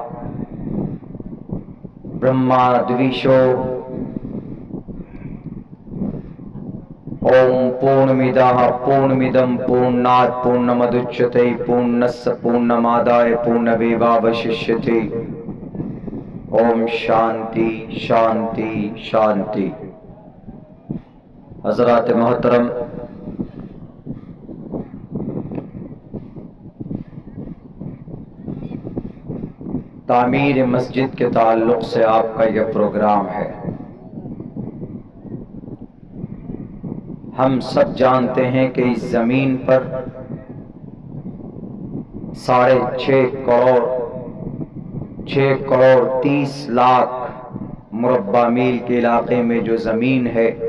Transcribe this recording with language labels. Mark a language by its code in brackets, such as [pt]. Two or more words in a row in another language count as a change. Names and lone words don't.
[sa] ब्रह्म दुविशो ॐ पूर्णमदः पूर्णमिदं पूर्णात् पूर्णमुदच्यते पूर्णस्य पूर्णमादाय पूर्णमेवावशिष्यते. ॐ शान्तिः शान्तिः शान्तिः. [ur] حضرات محترم، تعمیر مسجد کے تعلق سے آپ کا یہ پروگرام ہے. ہم سب جانتے ہیں کہ اس زمین پر 6 کروڑ 30 لاکھ مربع میل کے علاقے میں جو زمین ہے،